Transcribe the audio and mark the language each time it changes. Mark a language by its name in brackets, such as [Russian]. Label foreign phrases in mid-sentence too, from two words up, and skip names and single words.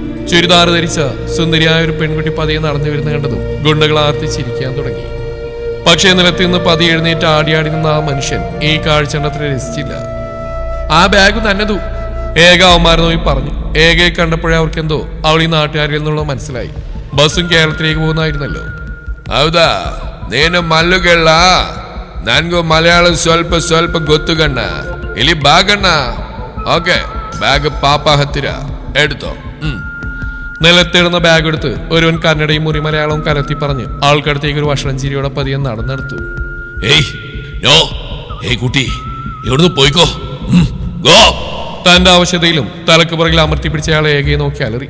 [Malayalam] ചുരിദാർ ധരിച്ച സുന്ദരിയായ ഒരു പെൺകുട്ടി പതിയെ നടന്നു വരുന്ന കണ്ടതും ഗുണ്ടകൾ ആർത്തിച്ചിരിക്കാൻ തുടങ്ങി. പക്ഷേ നിലത്ത് നിന്ന് പതിയെ എഴുന്നേറ്റ് ആടിയാടി നിന്ന ആ മനുഷ്യൻ ഈ കാഴ്ച അത്ര രസിച്ചില്ല. ആ ബാഗ് നന്നതു ഏക അവന്മാരെ നോക്കി പറഞ്ഞു. ഏകയെ കണ്ടപ്പോഴേ അവർക്കെന്തോ അവൾ ഈ നാട്ടുകാരിൽ നിന്നുള്ളത് മനസ്സിലായി. ബസ്സും കേരളത്തിലേക്ക് പോകുന്നായിരുന്നല്ലോ. [Kannada] ಹೌದಾ, ನೀನು ಮಲ್ಲುಗೆಳ್ಳ? ನನ್ಗೂ ಮಲಯಾಳಂ ಸ್ವಲ್ಪ ಸ್ವಲ್ಪ ಗೊತ್ತು ಗಣ್ಣ. ಇಲ್ಲಿ ಬಾಗಣ್ಣ. ಓಕೆ, [Malayalam] ബാഗ് [Kannada] ಪಾಪ ಹತ್ತಿರ [Malayalam] എടുത്തോ. നിലത്തിടുന്ന ബാഗ് എടുത്ത് ഒരുവൻ കന്നഡയും മുറി മലയാളവും കലർത്തി പറഞ്ഞ് ആൾക്കടുത്തേക്ക് ഒരു വഷളം ചിരിയോടെ പതിയെ നടന്നെടുത്തു. കുട്ടി എവിടുന്ന് പോയിക്കോ, ഗോ. തന്റെ ആവശ്യതയിലും തലക്ക് പുറകിൽ അമർത്തി പിടിച്ച അയാൾ ഏകയെ നോക്കി അലറി.